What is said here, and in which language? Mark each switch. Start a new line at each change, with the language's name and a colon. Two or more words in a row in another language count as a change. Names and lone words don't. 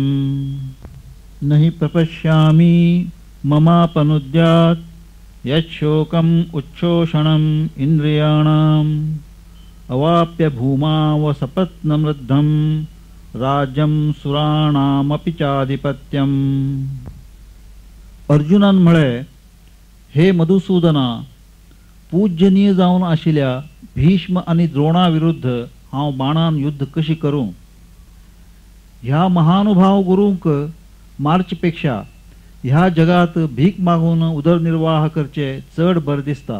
Sanskrit: न हि प्रपश्यामि ममापनुद्यात् यच्छोकम् उच्छोषणम् इन्द्रियाणाम्. अवाप्य भूमावसपत्नमृद्धं राज्यं सुराणामपि चाधिपत्यम्.
Konkani: अर्जुनान म्हळे, हे मधुसूदना, पूज्यनीय जावन आशिल्ल्या भीष्म आणि द्रोणा विरुद्ध हांव बाणान युद्ध कशी करूं. ह्या महानुभाव गुरूंक मारचेपेक्षा ह्या जगात भीक मागून उदरनिर्वाह करचे चड बरें दिसता.